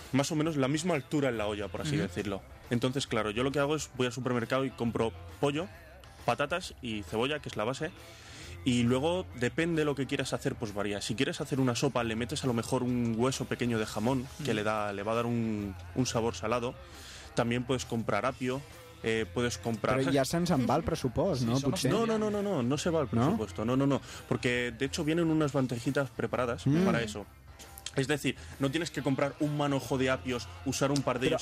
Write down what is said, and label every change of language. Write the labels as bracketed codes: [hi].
[es] Más o menos la misma altura en la olla, por así decirlo. Entonces, claro, yo lo que hago es voy al supermercado y compro pollo, patatas y cebolla, que es la base. Y luego, depende de lo que quieras hacer, pues varía. Si quieres hacer una sopa, le metes a lo mejor un hueso pequeño de jamón, que le va a dar un sabor salado. También puedes comprar apio. Puedes comprar... [ca] Però ja se'ns en va el pressupost, no? [es] Sí, no se va el pressupost. No. Porque, de hecho, vienen unas bandejitas preparadas para eso. Es decir, no tienes que comprar un manojo de apios, usar un par de ellos...